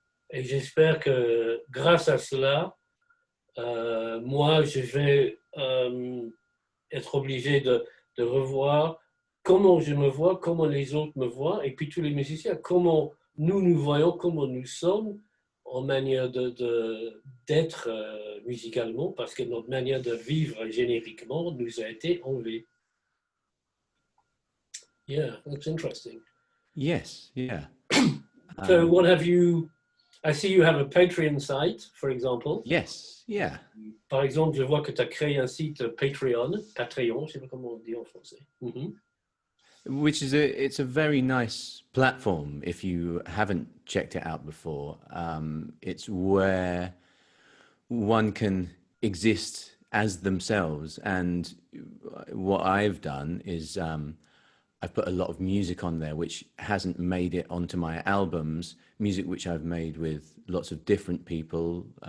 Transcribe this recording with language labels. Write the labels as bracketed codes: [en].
[fr] Et j'espère que grâce à cela, moi, je vais être obligé de revoir comment je me vois, comment les autres me voient, et puis tous les musiciens, comment nous voyons, comment nous sommes en manière d'être musicalement, parce que notre manière de vivre génériquement nous a été enlevée. [en] Yeah, that's interesting. Yes, yeah. So what have you... I see you have a Patreon site, for example. Yes, yeah. [fr] Par exemple, je vois que tu as créé un site Patreon, je sais pas comment on dit en français. Mm-hmm. [en] Which is it's a very nice platform if you haven't checked it out before. It's where one can exist as themselves. And what I've done is I've put a lot of music on there which hasn't made it onto my albums, music which I've made with lots of different people.